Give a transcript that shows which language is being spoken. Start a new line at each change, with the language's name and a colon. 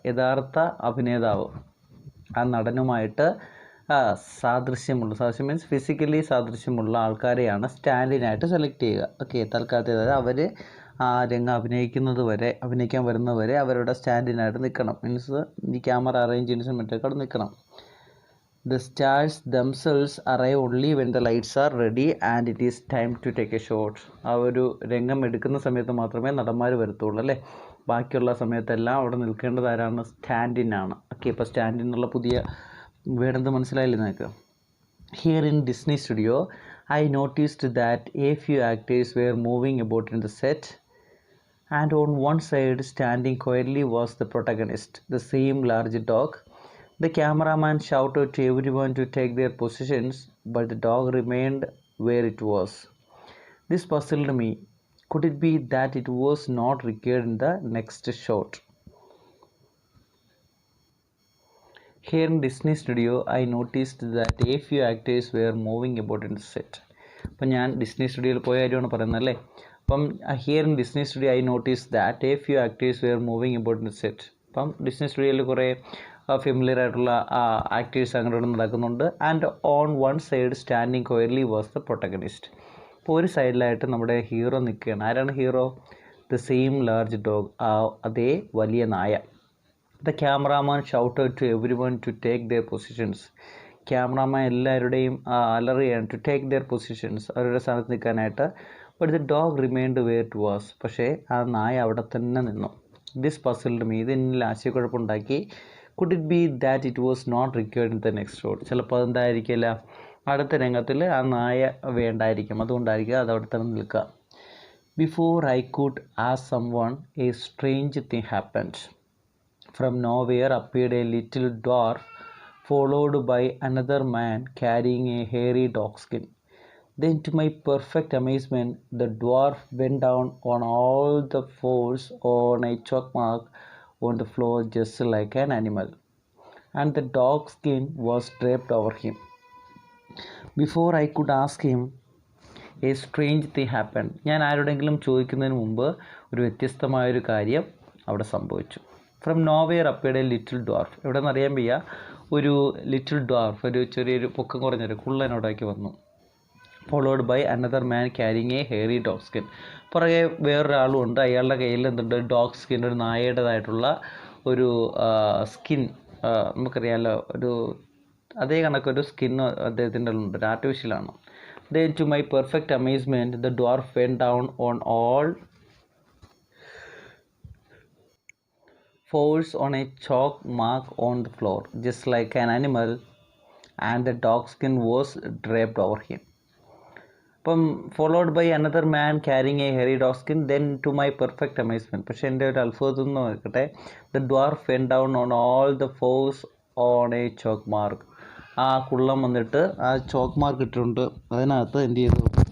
Malayalam: യഥാർത്ഥ അഭിനേതാവ് ആ നടനുമായിട്ട് സാദൃശ്യം മീൻസ് ഫിസിക്കലി സാദൃശ്യമുള്ള ആൾക്കാരെയാണ് സ്റ്റാൻഡിനായിട്ട് സെലക്ട് ചെയ്യുക. ഓക്കെ, തൽക്കാലത്തെ അതായത് അവർ ആ രംഗം അഭിനയിക്കാൻ വരുന്നവരെ അവരുടെ സ്റ്റാൻഡിനായിട്ട് നിൽക്കണം. മീൻസ് ഈ ക്യാമറ അറേഞ്ച് ചെയ്യുന്ന സമയത്തൊക്കെ അവിടെ നിൽക്കണം.
English: The stars themselves arrive only when the lights are ready and it is time to take a shot.
Malayalam: ആ ഒരു രംഗം എടുക്കുന്ന സമയത്ത് മാത്രമേ നടന്മാർ വരത്തുള്ളൂ അല്ലേ. ബാക്കിയുള്ള സമയത്തെല്ലാം അവിടെ നിൽക്കേണ്ടത് ആരാണ്, സ്റ്റാൻഡിനാണ്. ഓക്കെ, ഇപ്പോൾ സ്റ്റാൻഡിനുള്ള പുതിയ വേടെന്ത് മനസ്സിലായില്ലേ നിങ്ങൾക്ക്.
English: Here in Disney studio, I noticed that a few actors were moving about in the set, and on one side, standing quietly, was the protagonist, the same large dog. The cameraman shouted to everyone to take their positions, but the dog remained where it was. This puzzled me. Could it be that it was not required in the next shot? Here in Disney studio, I noticed that a few actors were moving about in the set.
Malayalam: അപ്പം ഞാൻ Disney സ്റ്റുഡിയോയിൽ പോയ കാര്യമാണ് പറയുന്നത് അല്ലേ. അപ്പം
English: Here in Disney studio I notice that a few actors were moving about in the set.
Malayalam: അപ്പം Disney സ്റ്റുഡിയോയിൽ കുറേ ഫെമിലിയർ ആയിട്ടുള്ള ആക്ടേഴ്സ് അങ്ങോട്ട് നടക്കുന്നുണ്ട്.
English: And on one side standing quietly was the protagonist.
Malayalam: അപ്പോൾ ഒരു സൈഡിലായിട്ട് നമ്മുടെ ഹീറോ നിൽക്കുകയാണ്. ആരാണ് hero?
English: the same large dog,
Malayalam: അതേ വലിയ നായ.
English: The cameraman shouted to everyone to take their positions.
Malayalam: Cameraman എല്ലാവരുടെയും അലറുകയാണ്
English: to take their positions,
Malayalam: അവരുടെ സ്ഥാനത്ത് നിൽക്കാനായിട്ട്.
English: But the dog remained where it was.
Malayalam: പക്ഷേ ആ നായ അവിടെ തന്നെ നിന്നു.
English: this puzzled me,
Malayalam: ഇത് എന്നിൽ ആശയക്കുഴപ്പമുണ്ടാക്കി.
English: Could it be that it was not required in the next shot?
Malayalam: ചിലപ്പോൾ അതെന്തായിരിക്കില്ല, അടുത്ത രംഗത്തിൽ ആ നായ വേണ്ടായിരിക്കും, അതുകൊണ്ടായിരിക്കും അത് അവിടെ തന്നെ നിൽക്കുക.
English: Before I could ask someone a strange thing happened. From nowhere appeared a little dwarf, followed by another man carrying a hairy dogskin. Then, to my perfect amazement, the dwarf went down on all the fours on a chalk mark on the floor just like an animal, and the dogskin was draped over him. Before I could ask him, a strange thing happened.
Malayalam: ഞാൻ ആരോടെങ്കിലും ചോദിക്കുന്നതിന് മുമ്പ് ഒരു വ്യത്യസ്തമായൊരു കാര്യം അവിടെ സംഭവിച്ചു.
English: From nowhere appeared a little dwarf.
Malayalam: എവിടെ നിന്ന് അറിയാൻ വയ്യ, ഒരു ലിറ്റിൽ ഡ്വാർഫ്, ഒരു ചെറിയൊരു പൊക്കം കുറഞ്ഞൊരു കുള്ളനോടേക്ക് വന്നു.
English: Followed by another man carrying a hairy dog skin.
Malayalam: പുറകെ വേറൊരാളും ഉണ്ട്, അയാളുടെ കയ്യിൽ എന്തുണ്ട്? ഡോഗ് സ്കിൻ, ഒരു നായയുടേതായിട്ടുള്ള ഒരു സ്കിൻ. നമുക്കറിയാമല്ലോ, ഒരു അതേ കണക്കൊരു സ്കിൻ അദ്ദേഹത്തിൻ്റെ ഉണ്ട്, ഒരു ആർട്ടിഫിഷ്യലാണ്.
English: Then, to my perfect amazement, the dwarf went down on all fours on a chalk mark on the floor, just like an animal, and the dog skin was draped over him. Followed by another man carrying a hairy dog skin. Then, to my perfect amazement,
Malayalam: പക്ഷേ എൻ്റെ ഒരു അത്ഭുതം എന്ന് നോക്കട്ടെ,
English: the dwarf went down on all the fours on a chalk mark.
Malayalam: ആ കുള്ളം വന്നിട്ട് ആ chalk mark ഇട്ടിട്ടുണ്ട്, അതിനകത്ത് എന്ത് ചെയ്തു?